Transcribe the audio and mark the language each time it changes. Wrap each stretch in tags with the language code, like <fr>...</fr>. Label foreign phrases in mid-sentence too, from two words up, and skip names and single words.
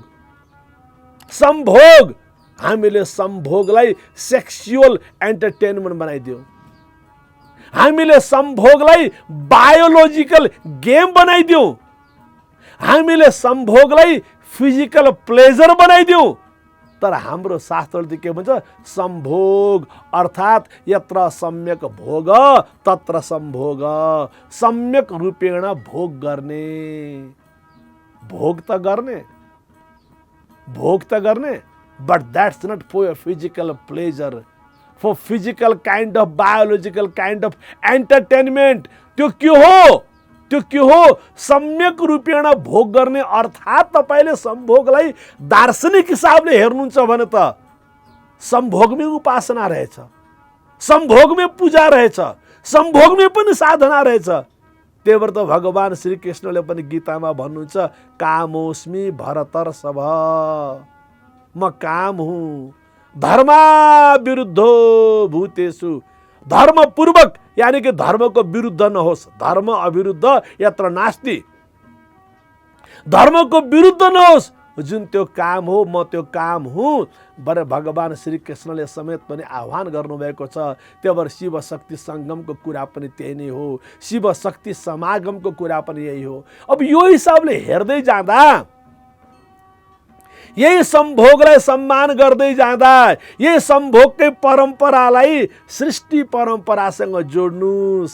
<ne>सम्भोग, हामीले सम्भोगलाई</ne> <en>sexual entertainment</en> <ne>बनाइदियौँ। हामीले सम्भोगलाई</ne> <en>biological game</en> <ne>बनाइदियौँ। हामीले सम्भोगलाई</ne> <en>physical pleasure</en> <ne>बनाइदियौँ। तर हाम्रो शास्त्रले के भन्छ?</ne> <sa>सम्भोग अर्थात् यत्र सम्यक भोग तत्र सम्भोग। सम्यक रूपेण</sa> <ne>भोग गर्ने, भोग त गर्ने,</ne> <en>but that's not for your physical pleasure, for physical kind of biological kind of entertainment।</en> <ne>त्यो के हो?</ne> <sa>सम्यक रूपेण</sa> <ne>भोग गर्ने अर्थात् तपाईले सम्भोगलाई दार्शनिक हिसाबले हेर्नुहुन्छ भने त सम्भोगमै उपासना रहेछ, सम्भोगमै पूजा रहेछ, सम्भोगमै पनि साधना रहेछ। त्यही भएर त भगवान श्री कृष्णले पनि गीतामा भन्नुहुन्छ,</ne> <sa>कामोस्मि भरतर्षभ,</sa> <ne>म काम हुँ,</ne> <sa>धर्मा विरुद्धो भूतेषु।</sa> <ne>धर्मपूर्वक यानी कि धर्मको विरुद्ध नहोस्,</ne> <sa>धर्म अविरुद्ध यत्र नास्ति।</sa> <ne>धर्मको विरुद्ध नहोस्, जुन त्यो काम हो म त्यो काम हुँ भनेर भगवान श्री कृष्णले समेत पनि आह्वान गर्नुभएको छ। त्यही भएर शिव शक्ति सङ्गमको कुरा पनि त्यही नै हो, शिव शक्ति समागमको कुरा पनि यही हो। अब यो हिसाबले हेर्दै जाँदा, यही सम्भोगलाई सम्मान गर्दै जाँदा, यही सम्भोगकै परम्परालाई सृष्टि परम्परासँग जोड्नुस्।</ne>